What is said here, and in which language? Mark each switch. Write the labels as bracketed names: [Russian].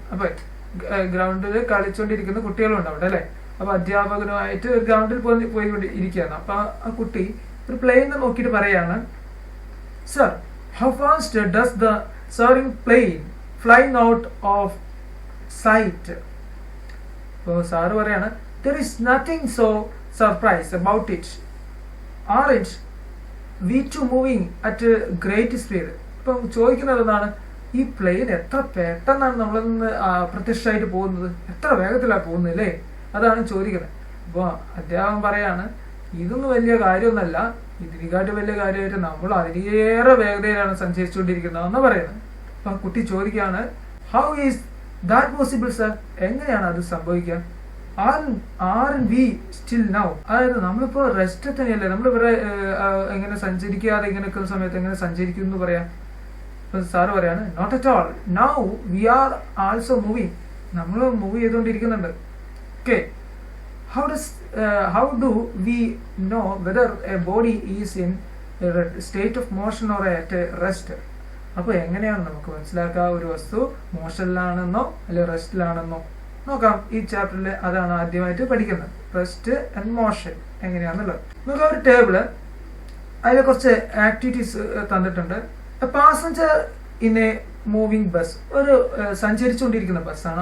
[Malayalam] അപ്പൊ ഗ്രൗണ്ടിൽ കളിച്ചുകൊണ്ടിരിക്കുന്ന കുട്ടികളുണ്ട് അവിടെ, അല്ലെ? അപ്പൊ അധ്യാപകനുമായിട്ട് ഒരു ഗ്രൗണ്ടിൽ പോയിക്കൊണ്ടിരിക്കുകയാണ്. അപ്പൊ ആ കുട്ടി ഒരു പ്ലെയിൻ നോക്കിയിട്ട് പറയാണ്, sir, [English] How fast does the soaring plane flying out of sight? [Malayalam] അപ്പോൾ സാറ് പറയാണ്, [English] there is nothing so surprised about it. Aren't we two moving at a great speed? [Malayalam] ഇപ്പം ചോദിക്കുന്നത് എന്താണ്, ഈ പ്ലെയിൻ എത്ര പെട്ടെന്നാണ് നമ്മളിന്ന് പ്രത്യക്ഷമായിട്ട് പോകുന്നത്, എത്ര വേഗത്തിലാണ് പോകുന്നത്, അല്ലേ? അതാണ് ചോദിക്കുന്നത്. അപ്പോൾ അധ്യാപകൻ പറയാണ്, ഇതൊന്നും വലിയ കാര്യമൊന്നല്ല, ഇതിനെക്കാട്ട് വലിയ കാര്യമായിട്ട് നമ്മൾ അതിലേറെ വേഗതയിലാണ് സഞ്ചരിച്ചുകൊണ്ടിരിക്കുന്നതെന്ന് പറയുന്നത്. അപ്പൊ കുട്ടി ചോദിക്കുകയാണ്, [English] How is that possible sir? [Malayalam] എങ്ങനെയാണ് അത് സംഭവിക്കുക? [English] Are we still now? [Malayalam] അതായത് നമ്മളിപ്പോ റെസ്റ്റ് തന്നെയല്ലേ, നമ്മളിവിടെ എങ്ങനെ സഞ്ചരിക്കാതെ ഇങ്ങനെ നിൽക്കുന്ന സമയത്ത് എങ്ങനെ സഞ്ചരിക്കും എന്ന് പറയാം. അപ്പൊ സാറ് പറയാണ്, [English] not at all, now we are also moving, [Malayalam] നമ്മൾ move ചെയ്തുകൊണ്ടിരിക്കുന്നുണ്ട്. [English] Okay, how do we know whether a body is in a state of motion or at a rest? [Malayalam] അപ്പോൾ എങ്ങനെയാണ് നമുക്ക് മനസ്സിലാക്കുക ഒരു വസ്തു മോഷനിലാണെന്നോ അല്ലെ റെസ്റ്റിലാണെന്നോ? നോക്കാം, ഈ ചാപ്റ്ററിൽ അതാണ് ആദ്യമായിട്ട് പഠിക്കുന്നത്, റെസ്റ്റ് ആൻഡ് മോഷൻ എങ്ങനെയാണെന്നുള്ളത്. നമുക്ക് ഒരു ടേബിള്, അതിൽ കുറച്ച് ആക്ടിവിറ്റീസ് തന്നിട്ടുണ്ട്. [English] passenger in a moving bus, [Malayalam] ഒരു സഞ്ചരിച്ചുകൊണ്ടിരിക്കുന്ന ബസ്സാണ്.